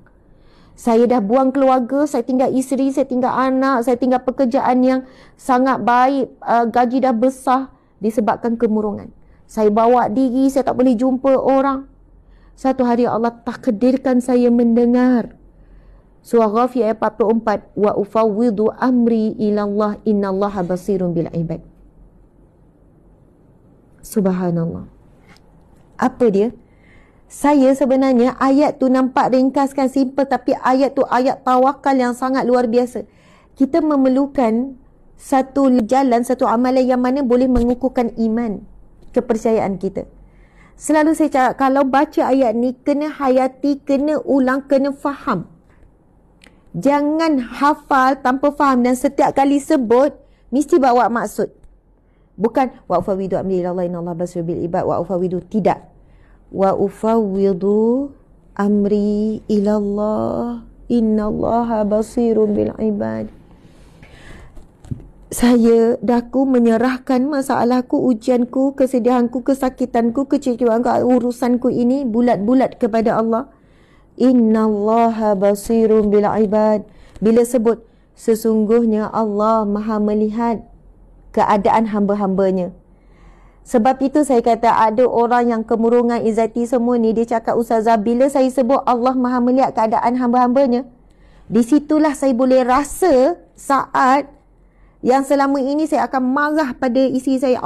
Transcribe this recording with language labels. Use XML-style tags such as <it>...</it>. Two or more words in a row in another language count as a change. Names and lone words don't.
<ms>Saya dah buang keluarga, saya tinggal isteri, saya tinggal anak, saya tinggal pekerjaan yang sangat baik, gaji dah besar disebabkan kemurungan. Saya bawa diri, saya tak boleh jumpa orang. Satu hari Allah takdirkan saya mendengar. Surah Ghafir ayat 44.</ms> <ar>وأفوض أمري إلى الله إن الله بصير بالعباد.</ar> <ms>Subhanallah. Apa dia? Saya sebenarnya ayat tu nampak ringkaskan, simple, tapi ayat tu ayat tawakal yang sangat luar biasa. Kita memerlukan satu jalan, satu amalan yang mana boleh mengukuhkan iman, kepercayaan kita. Selalu saya cakap, kalau baca ayat ni, kena hayati, kena ulang, kena faham. Jangan hafal tanpa faham dan setiap kali sebut, mesti bawa maksud. Bukan,</ms> <ar>وأفوض أمري إلى الله إن الله بصير بالعباد، وأفوض, tidak. وأفوض أمري إلى الله إن الله بصير بالعباد.</ar> <ms>Saya daku menyerahkan masalahku, ujianku, kesedihanku, kesakitanku, kecewaan, urusanku ini bulat-bulat kepada Allah.</ms> <ar>إن الله بصير بالعباد.</ar> <ms>Bila sebut sesungguhnya Allah Maha melihat keadaan hamba-hambanya. Sebab itu saya kata ada orang yang kemurungan izzati semua ni, dia cakap, Ustazah, bila saya sebut Allah Maha melihat keadaan hamba-hambanya, di situlah saya boleh rasa saat yang selama ini saya akan marah pada isteri saya.</ms>